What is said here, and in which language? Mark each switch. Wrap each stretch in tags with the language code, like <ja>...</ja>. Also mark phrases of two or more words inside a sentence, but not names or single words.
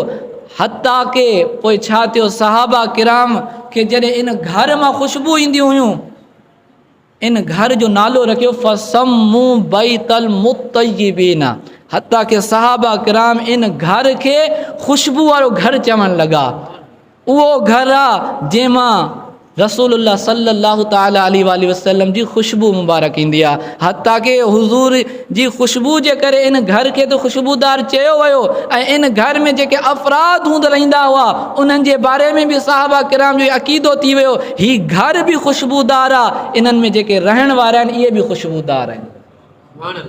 <sd>हत्ता के पोइ छा थियो, सहाबा किराम खे जॾहिं इन घर मां ख़ुशबू ईंदियूं हुयूं, इन घर जो नालो रखियो</sd> <ar>فسموا بيت المطيبين,</ar> <sd>हत्ता के सहाबा किराम इन घर खे ख़ुशबू वारो घर चवणु लॻा। उहो घर आहे जंहिंमां रसूलुल्लाह सल्लल्लाहु ताला अलैहि वसल्लम जी ख़ुशबू मुबारक ईंदी आहे। हत्ता के हुज़ूर जी ख़ुशबू जे करे इन घर खे त ख़ुशबूदार चयो वियो, ऐं इन घर में जेके अफ़राद रहंदा हुआ उन्हनि जे बारे में बि सहाबा किराम जो अक़ीदो थी वियो, ही घर बि ख़ुशबूदार आहे, इन्हनि में जेके रहण वारा आहिनि इहे बि ख़ुशबूदार आहिनि।</sd>